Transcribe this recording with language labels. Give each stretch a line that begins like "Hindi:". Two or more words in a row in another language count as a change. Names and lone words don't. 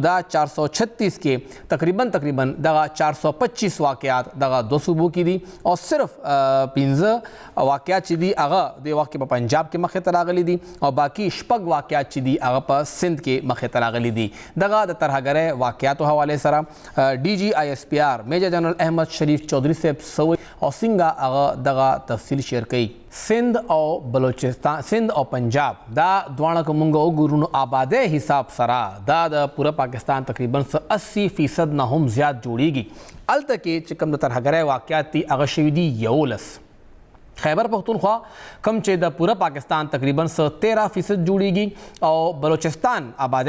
Pashto: دا 436 کې تقریبا دغه 425 واقعات دغه دو صوبو کې دي او صرف 15 واقعات چې دي هغه د وخت کې په پنجاب کې مخې ته راغلي دي او باقي شپږ واقعات چې دي هغه په سند کې مخې ته راغلي دي دغه د ترهګرۍ واقعاتو حوالې سره DGISPR میجر جنرل احمد شریف چودھری صاحب سوی او څنګه هغه دغه تفصیل شیر کوي سندھ او بلوچستان سندھ او پنجاب دا دواړه که مونږ وګورو نو آبادۍ حساب سره دا د پوره پاکستان تقریبا 80% نه هم زیات جوړیږي هلته کې چې کوم د ترهګرۍ واقعات دي هغه شوي دي 11 خیبر پختونخوا کم چې د پوره پاکستان تقریبا 13% جوړیږي او بلوچستان آبادۍ